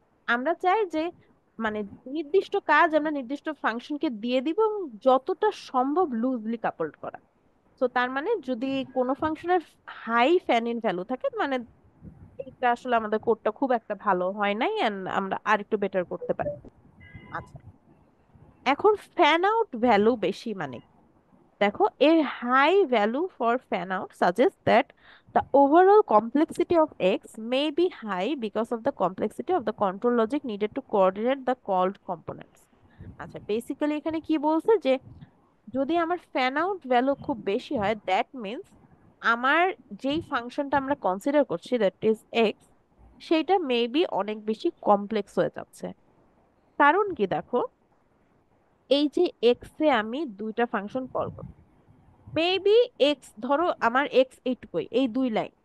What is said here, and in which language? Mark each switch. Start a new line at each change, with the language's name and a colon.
Bangla: আমরা চাই যে মানে নির্দিষ্ট কাজ আমরা নির্দিষ্ট ফাংশনকে দিয়ে দিব এবং যতটা সম্ভব লুজলি কাপলড করা। তো তার মানে যদি কোনো ফাংশনের হাই ফ্যান ইন ভ্যালু থাকে, মানে এটা আসলে আমাদের কোডটা খুব একটা ভালো হয় নাই এন্ড আমরা আরেকটু বেটার করতে পারি। আচ্ছা, এখন ফ্যান আউট ভ্যালু বেশি মানে কি?
English: দেখো, a high value for fan out suggests that the overall complexity of X may be high because of the complexity of the control logic needed to coordinate the called components.
Bangla: আচ্ছা, basically এখানে কি বলছে যে যদি আমার fan out value খুব বেশি হয়,
English: that means
Bangla: আমার যেই ফাংশনটা আমরা কনসিডার করছি
English: that is X,
Bangla: সেইটা মেবি অনেক বেশি কমপ্লেক্স হয়ে যাচ্ছে। কারণ কি দেখো, এই যে এক্স এ আমি দুইটা ফাংশন কল করব, মেবি এক্স ধরো আমার এক্স এইটুকুই, এই 2 লাইন।